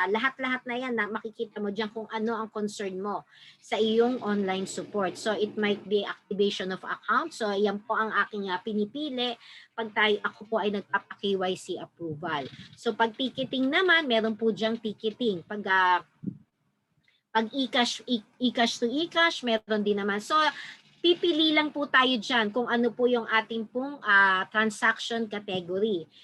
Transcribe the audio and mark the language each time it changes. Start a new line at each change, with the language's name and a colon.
Filipino: Lahat-lahat na yan na makikita mo diyan kung ano ang concern mo sa iyong online support.
English: So it might be activation of account.
Filipino: So yan po ang aking pinipili pag ako po ay nagpapa-KYC approval. So pag ticketing naman, meron po diyang ticketing. Pag e-cash to e-cash, meron din naman. So pipili lang po tayo dyan kung ano po yung ating pong transaction category.